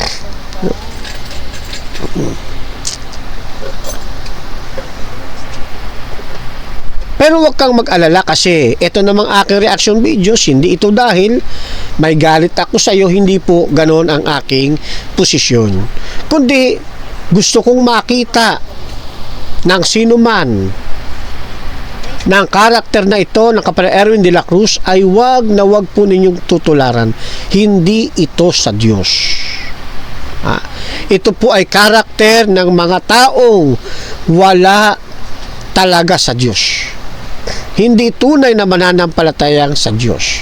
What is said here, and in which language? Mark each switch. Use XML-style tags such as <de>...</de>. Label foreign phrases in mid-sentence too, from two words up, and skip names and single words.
<tl>Pero huwag kang mag-alala kasi ito namang aking</tl> <en>reaction videos,</en> <tl>hindi ito dahil may galit ako sa iyo, hindi po ganon ang aking posisyon. Kundi gusto kong makita ng sino man ng karakter na ito ng kapatid Erwin de la Cruz ay wag na wag po ninyong tutularan. Hindi ito sa Diyos. Ito po ay karakter ng mga taong wala talaga sa Diyos. Hindi tunay na mananampalatayang sa Diyos.</tl>